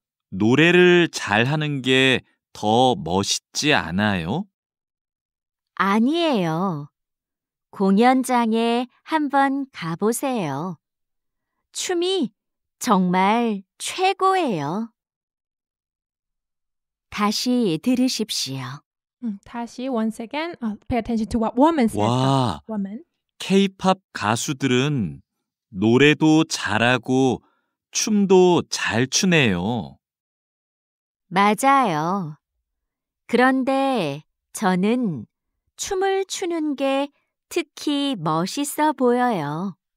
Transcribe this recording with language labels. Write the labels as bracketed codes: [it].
[ko] 노래를 잘하는 게 더 멋있지 않아요? 아니에요. 공연장에 한번 가보세요. 춤이 정말 최고예요. 다시 들으십시오. 다시 [en] once again, pay attention to what woman says. [ko] 와, [en] Woman. [ko] K-팝 가수들은 노래도 잘하고 춤도 잘 추네요. 맞아요. 그런데 저는 춤을 추는 게 특히 멋있어 보여요.